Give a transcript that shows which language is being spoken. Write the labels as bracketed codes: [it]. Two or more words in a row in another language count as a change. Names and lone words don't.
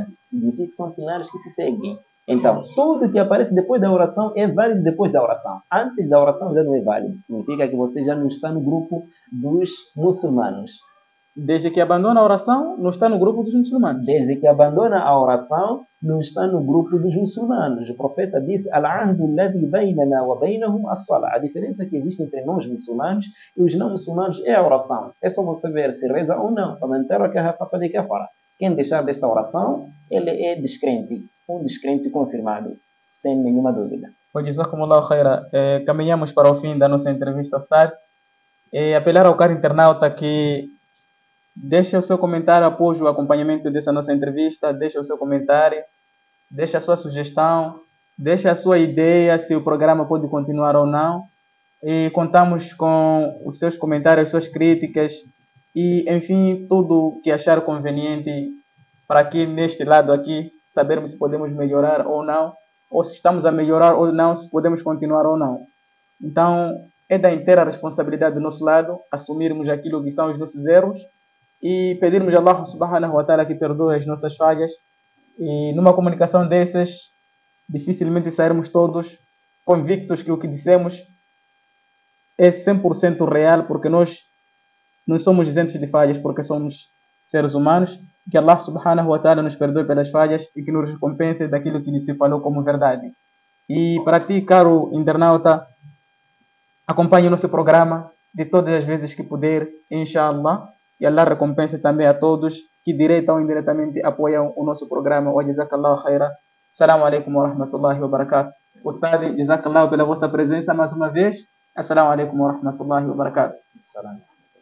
[pt] Significa que são pilares que se seguem. Então, tudo que aparece depois da oração é válido depois da oração. Antes da oração já não é válido. Significa que você já não está no grupo dos muçulmanos. Desde que abandona a oração, não está no grupo dos muçulmanos. Desde que abandona a oração, não está no grupo dos muçulmanos. O profeta disse: [ar] العهد الذي بيننا وبينهم الصلاة. [pt] A diferença que existe entre nós muçulmanos e os não muçulmanos é a oração. É só você ver se reza ou não. [ar] فَمَنْ تَرَكَهَا فَقَدْ كَفَرَ. [pt] Quem deixar desta oração, ele é descrente. Um descrente confirmado, sem nenhuma dúvida. [ar] جزاكم الله خيرا. [pt] Caminhamos para o fim da nossa entrevista, Ustad. Apelar ao caro internauta que deixe o seu comentário após o acompanhamento dessa nossa entrevista, deixe o seu comentário, deixe a sua sugestão, deixe a sua ideia se o programa pode continuar ou não. E contamos com os seus comentários, as suas críticas e, enfim, tudo que achar conveniente para aqui, neste lado aqui, sabermos se podemos melhorar ou não, ou se estamos a melhorar ou não, se podemos continuar ou não. Então, é da inteira responsabilidade do nosso lado assumirmos aquilo que são os nossos erros e pedirmos a [ar] الله سبحانه وتعالى [pt] que perdoe as nossas falhas. E numa comunicação dessas, dificilmente sairmos todos convictos que o que dissemos é 100% real, porque nós não somos isentos de falhas, porque somos seres humanos. Que [ar] الله سبحانه وتعالى [pt] nos perdoe pelas falhas e que nos recompense daquilo que lhe se falou como verdade. E para ti, caro internauta, acompanhe o nosso programa de todas as vezes que puder, inshallah. E Allah recompense também a todos que direta ou indiretamente apoiam o nosso programa. [ar] وجزاك الله خيرا. السلام عليكم ورحمة الله وبركاته. [pt] Ustad, jazakallahu pela vossa presença mais uma vez. [ar] السلام عليكم ورحمة الله وبركاته. Assalamu.